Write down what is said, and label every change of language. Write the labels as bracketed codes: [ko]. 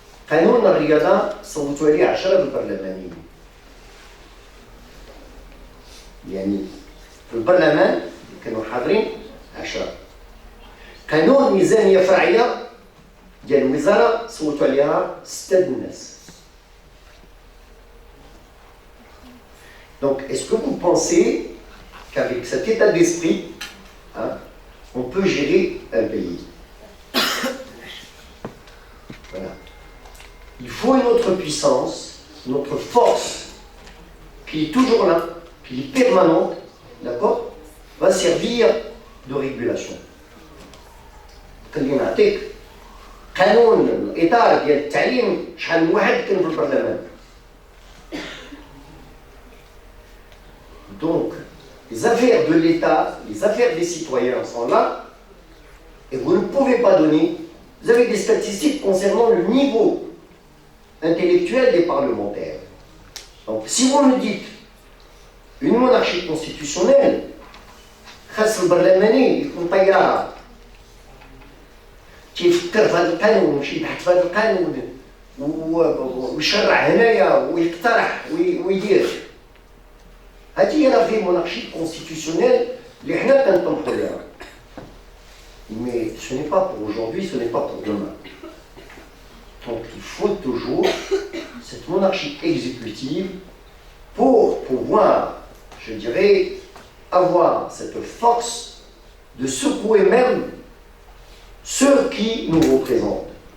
[ar] قانون الرياضة صوتوا عليه 10 بالبرلمانيين. يعني في البرلمان كانوا حاضرين 10. قانون ميزانية فرعية ديال الوزارة صوتوا عليها 6 الناس. [fr] Donc, est-ce que vous pensez qu'avec cet état d'esprit, on peut gérer un pays? Voilà. Il faut une autre puissance, une autre force qui est toujours là, qui est permanente, d'accord, va servir de régulation. [ar] خلينا نعطيك قانون الإطار ديال التعليم شحال من واحد كان في البرلمان. [fr] Donc, les affaires de l'État, les affaires des citoyens sont là, et vous ne pouvez pas donner. Vous avez des statistiques concernant le niveau intellectuel des parlementaires. Donc, si vous me dites une monarchie constitutionnelle, [ar] خاص البرلماني يكون طيارة كيفكر في هذا القانون ويمشي يبحث في هذا القانون ويشرع هنايا ويقترح ويدير. هذه هي لا في مونارشي كونستيتيسيونيل اللي حنا كنطمحوا لها. [fr] Mais ce n'est pas pour aujourd'hui, ce n'est pas pour demain. Donc il faut toujours cette monarchie exécutive pour pouvoir, je dirais, avoir cette force de secouer même ceux qui nous représentent.